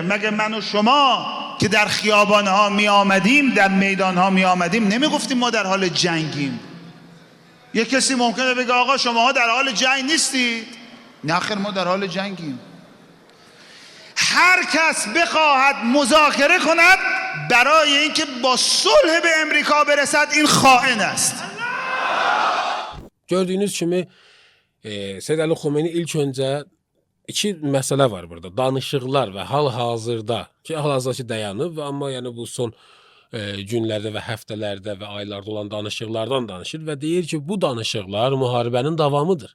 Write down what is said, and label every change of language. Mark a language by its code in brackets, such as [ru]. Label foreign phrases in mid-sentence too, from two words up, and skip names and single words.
[fa] مگه من و شما که در خیابانها می آمدیم، در میدانها می آمدیم، نمی گفتیم ما در حال جنگیم؟ یک کسی ممکنه بگه آقا شماها در حال جنگ نیستید. نه خیر، ما در حال جنگیم. هر کس بخواهد مذاکره کند برای اینکه با صلح به امریکا برسد، این خائن است. [az] Gördüyünüz kimi Seyyid Əli Xumeyni ilk öncə iki məsələ var burada. Danışıqlar və hal-hazırda ki, hal-hazırda dayanıb, amma yəni bu son günlərdə və həftələrdə və aylarda olan danışıqlardan danışır və deyir ki, bu danışıqlar müharibənin davamıdır.